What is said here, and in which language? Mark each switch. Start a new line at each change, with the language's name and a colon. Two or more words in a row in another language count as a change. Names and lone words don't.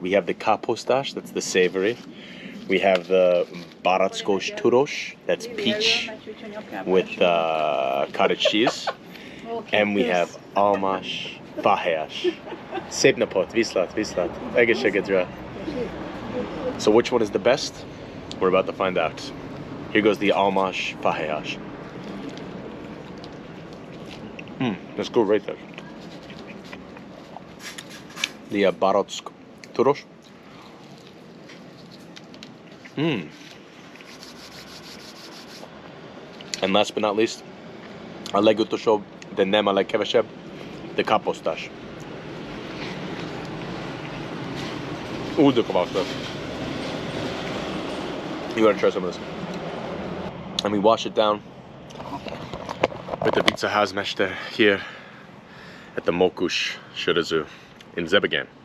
English: We have the kaposztás, that's the savory. We have the
Hungarian: barackos turos,
English: that's peach with cottage cheese. And we have
Hungarian: almas fahéjas. Szép napot, viszlát, viszlát. Egészségedre.
English: So which one is the best? We're about to find out. Here goes the
Hungarian: almas fahéjas.
English: Let's go right there. The
Hungarian: barack turos.
English: And last but not least,
Hungarian: a legutolsó, de nem a legkevesebb,
English: the kaposztás. Ooh, the kaposztás. You gotta try some of this. And we wash it down with the viceházmester here at the Mókus Söröző in Zagan.